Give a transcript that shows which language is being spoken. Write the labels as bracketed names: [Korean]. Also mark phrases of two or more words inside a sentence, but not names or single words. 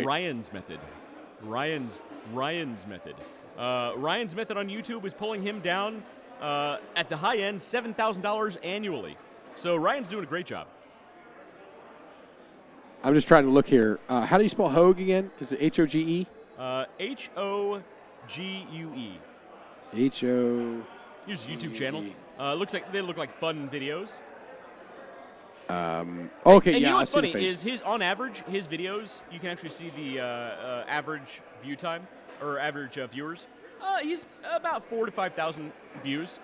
[English] Ryan's method. Ryan's method. Ryan's method on YouTube is pulling him down at the high end $7,000 annually. So Ryan's doing a great job. I'm just trying to look here. How do you spell Hogue again? Is it H-O-G-E? H-O-G-U-E. H-O... Here's his YouTube channel. Looks like they look like fun videos. Okay, And yeah, you know I what's see the funny face. is on average, his videos, you can actually see the average view time or average viewers. He's about 4,000 to 5,000 views.